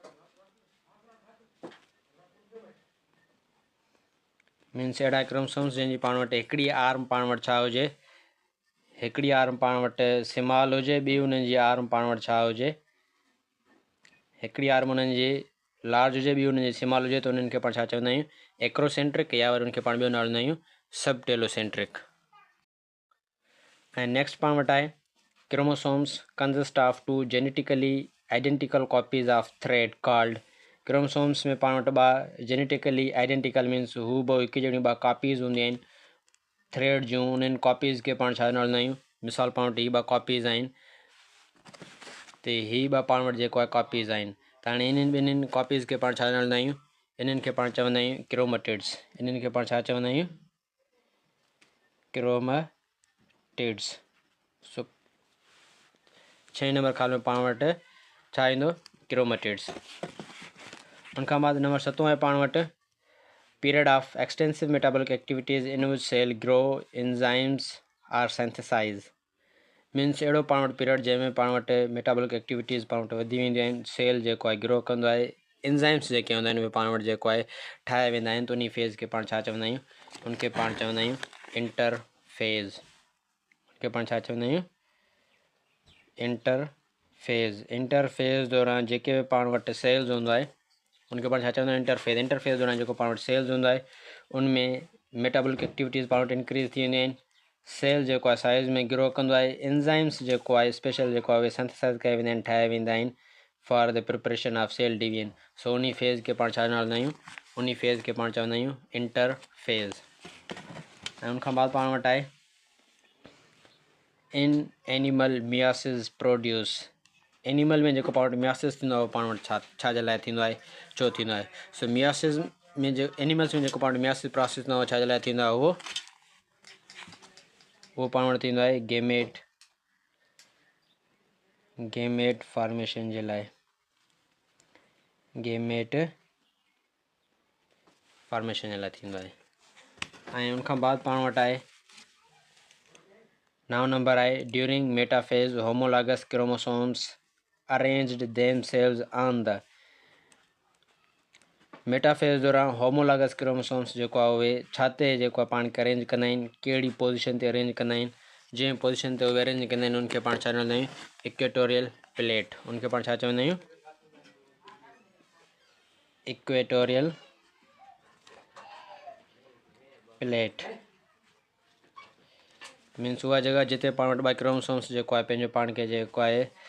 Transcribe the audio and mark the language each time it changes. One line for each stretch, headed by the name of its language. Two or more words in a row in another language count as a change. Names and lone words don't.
Sindhi: मीन्स अहिड़ा क्रोमोसोम्स जंहिंजी पाण वटि हिकिड़ी आर्म पाण वटि छा हुजे हिकिड़ी आर्म पाण वटि स्मॉल हुजे ॿी उन्हनि जी आर्म पाण वटि छा हुजे हिकिड़ी आर्म उन्हनि जी लार्ज हुजे ॿी उन्हनि जी स्मॉल हुजे त उन्हनि खे पाण छा चवंदा आहियूं एक्रोसेंट्रिक या वरी उनखे पाण ॿियो नालो ॾींदा आहियूं
English: sub telocentric.
Sindhi: ऐं नेक्स्ट पाण वटि आहे
English: chromosomes consist of two genetically identical copies of thread called chromosomes
Sindhi: में पाण वटि ॿ
English: genetically identical
Sindhi: मीन्स हू ब हिकु जहिड़ियूं ॿ कॉपीज़ हूंदियूं आहिनि थ्रेड जूं उन्हनि कॉपीज़ खे पाण छा नालो ॾींदा आहियूं मिसाल पाण वटि हीअ 2 कॉपीज़ आहिनि त हीअ 2 पाण वटि जेको आहे कॉपीज़ आहिनि त हाणे इन्हनि ॿिन्हिनि कॉपीज़ खे पाण छा चवंदा आहियूं इन्हनि खे पाण चवंदा आहियूं क्रोमेटिड्स इन्हनि खे पाण छा चवंदा आहियूं क्रोमेटिड्स सो 6 नंबर खाल में पाण वटि छा ईंदो क्रोमेटिड्स उन खां बाद नंबर 7 आहे पाण वटि period
English: of extensive metabolic activities in which cell grow enzymes are synthesized
Sindhi: मीन्स अहिड़ो पाण वटि पीरियड जंहिंमें पाण वटि
English: metabolic activities
Sindhi: पाण वटि वधी वेंदियूं आहिनि सेल जेको आहे ग्रो कंदो आहे एंजाइम्स जेके हूंदा आहिनि उहे पाण वटि जेको आहे ठाहिया वेंदा आहिनि त उन फेज़ खे पाण छा चवंदा आहियूं उनखे पाण चवंदा आहियूं इंटरफेज़ उनखे पाण छा चवंदा आहियूं इंटरफेज़ दौरान जेके बि पाण वटि सेल्स हूंदो आहे उनके पाण छा चवंदा आहियूं इंटरफेज़ दौरान जेको पाण वटि सेल्स हूंदो आहे उनमें
English: metabolic activities
Sindhi: पाण वटि इंक्रीज़ थी वेंदियूं आहिनि सेल जेको आहे साइज़ में ग्रो कंदो आहे एंजाइम्स जेको आहे स्पेशल जेको आहे उहे सिंथेसाइज़ कया वेंदा आहिनि ठाहिया वेंदा आहिनि
English: for the preparation of cell division
Sindhi: सो उन फेज़ खे पाण छा चवंदा आहियूं उन फेज़ खे पाण चवंदा आहियूं इंटरफेज़ ऐं उनखां बाद पाण वटि आहे
English: in animal meiosis produce
Sindhi: एनिमल में जेको पाण वटि मियोसिस थींदो आहे उहो पाण वटि छा जे लाइ थींदो आहे छो थींदो आहे सो मियोसिस में जो एनिमल्स में जेको पाण वटि
English: meiosis process
Sindhi: थींदो आहे छा जे लाइ थींदो आहे उहो पाण वटि थींदो आहे
English: gamete formation
Sindhi: जे लाइ
English: gamete formation
Sindhi: जे लाइ थींदो आहे ऐं उनखां बाद पाण वटि आहे 9 नंबर आहे
English: during metaphase homologous chromosomes arranged themselves on the
Sindhi: मेटाफेज दौरान
English: homologous chromosomes
Sindhi: जेको आहे उहे छा ते जेको आहे पाण खे अरेंज कंदा आहिनि कहिड़ी पोज़ीशन ते अरेंज कंदा आहिनि जंहिं पोज़ीशन ते उहे अरेंज कंदा आहिनि उनखे पाण छा चवंदा आहियूं
English: equatorial plate
Sindhi: उनखे पाण छा चवंदा आहियूं
English: equatorial plate
Sindhi: मीन्स उहा जगह जिते पाण वटि 2 क्रोमोसोम्स जेको आहे पंहिंजो पाण खे जेको आहे